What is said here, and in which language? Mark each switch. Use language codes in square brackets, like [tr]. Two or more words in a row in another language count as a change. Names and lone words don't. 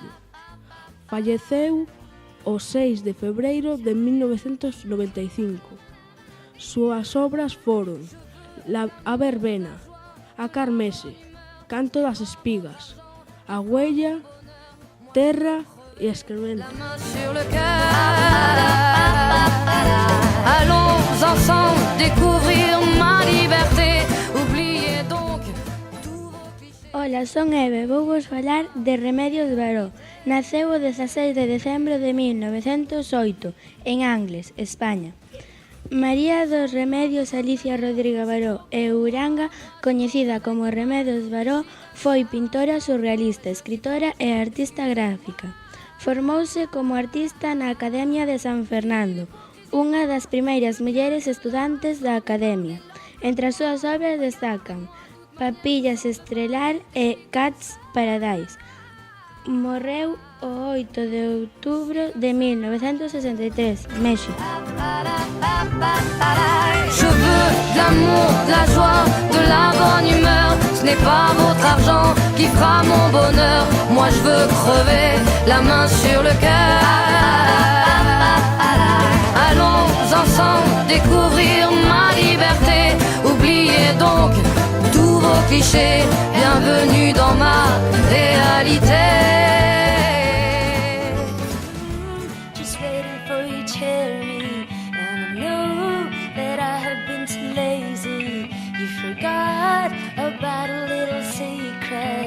[gl] Falleceu o 6 de febreiro de 1995. Súas obras foron A Verbena, A Carmese, Canto das Espigas, A Huella, Terra e Excremento. [fr] Sur le cœur. Allons ensemble découvrir ma liberté. Oubliez donc tous vos clichés. [gl] Ola, son Eve, vou vos falar de Remedios Varó. Naceu o 16 de decembro de 1908, en Angles, España. María dos Remedios Alicia Rodríguez Varó e Uranga, coñecida como Remedios Varó, foi pintora surrealista, escritora e artista gráfica. Formouse como artista na Academia de San Fernando, unha das primeiras mulleres estudantes da Academia. Entre as súas obras destacan Papillas Estrelar e Cat's Paradise. Morreu o 8 de outubro de 1963, México. [fr] Je veux de l'amour, de la joie, de la bonne humeur. Ce n'est pas votre argent qui fera mon bonheur. Moi je veux crever la main sur le cœur. Allons ensemble découvrir ma liberté. Oubliez donc tous vos clichés. Bienvenue dans ma réalité. [en] Just waiting for you to hear me. And I know that I have been too lazy. You forgot about a little secret.